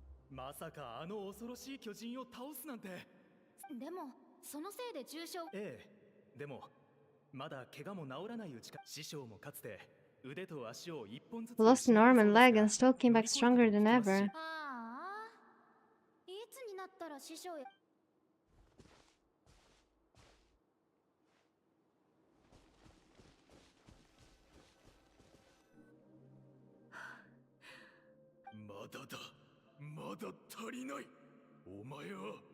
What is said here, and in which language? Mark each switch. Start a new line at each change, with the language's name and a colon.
Japanese: まさかあの恐ろしい巨人を倒すなんて。でもそのせいで重傷。ええ、でもまだ怪我も治らないうちか。師匠もかつて腕と足を一本ずつ
English: Lost an arm and leg and still came back stronger than ever.
Japanese: ああ、いつになったら師匠へ。まだだ、まだ足りない。お前は